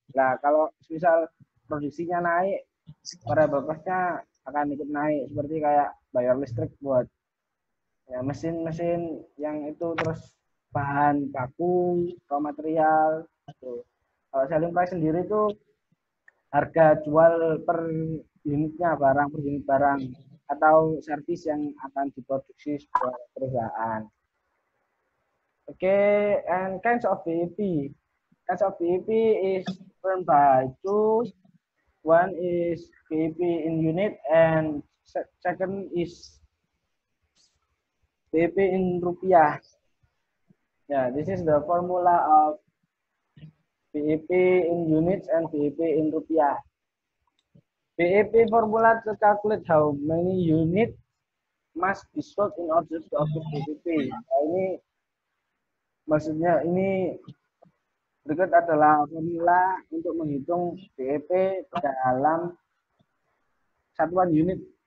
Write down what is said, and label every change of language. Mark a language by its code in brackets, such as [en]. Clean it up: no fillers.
[id] Nah, kalau misal produksinya naik, variable cost-nya akan ikut naik, seperti kayak bayar listrik buat ya, mesin-mesin yang itu, terus bahan baku, raw material. Gitu. Kalau selling price sendiri itu harga jual per unitnya, barang per unit barang atau servis yang akan diproduksi sebuah perusahaan. [en] Okay, and kinds of BEP. Kinds of BEP is different by two. One is BEP in unit, and second is BEP in rupiah. Yeah, this is the formula of BEP in units and BEP in rupiah. BEP formula to calculate how many units must be sold in order to obtain BEP. [id] Nah, ini maksudnya ini berikut adalah formula untuk menghitung BEP dalam satuan unit.